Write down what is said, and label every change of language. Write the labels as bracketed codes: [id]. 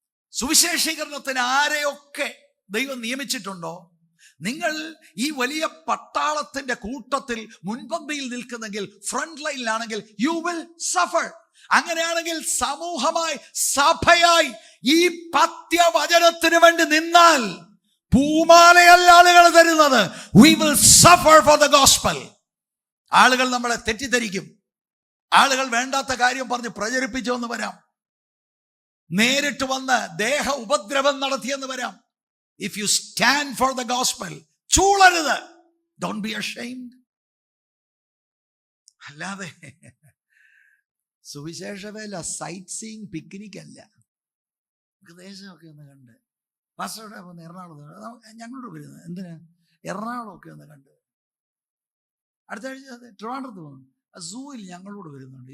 [ml] സുവിശേഷീകരണത്തിന് ആരെയൊക്കെ ദൈവം നിയമിച്ചിട്ടുണ്ടോ, നിങ്ങൾ ഈ വലിയ പട്ടാളത്തിന്റെ കൂട്ടത്തിൽ മുൻപന്തിയിൽ നിൽക്കുന്നെങ്കിൽ, ഫ്രണ്ട് ലൈനിലാണെങ്കിൽ, [en] You will suffer. [ml] അങ്ങനെയാണെങ്കിൽ സമൂഹമായി, സഭയായി ഈ പത്യവചനത്തിന് വേണ്ടി നിന്നാൽ പൂമാലയല്ല ആളുകൾ തരുന്നത്. [en] We will suffer for the gospel. [ml] ആളുകൾ നമ്മളെ തെറ്റിദ്ധരിക്കും. ആളുകൾ വേണ്ടാത്ത കാര്യം പറഞ്ഞ് പ്രചരിപ്പിച്ചു എന്ന് വരാം. നേരിട്ട് വന്ന് ദേഹ ഉപദ്രവം നടത്തിയെന്ന് വരാം. [en] If you stand for the gospel, [ml] ചൂളരുത്. [en] Don't be ashamed. [ml] അല്ലാതെ സുവിശേഷ വേല സൈറ്റ് സീയിങ് പിക്നിക് അല്ല. ദേശമൊക്കെ ഒന്ന് കണ്ട്, പാസ്റ്ററുടെ ഒന്ന് എറണാകുളത്ത് ഞങ്ങളോട് വരുന്നത് എന്തിനാ, എറണാകുളമൊക്കെ ഒന്ന് കണ്ട്, അടുത്ത ആഴ്ച ട്രിവാൻഡ്രത്ത് പോകുന്നു, സൂയിൽ ഞങ്ങളോട് വരുന്നുണ്ട്.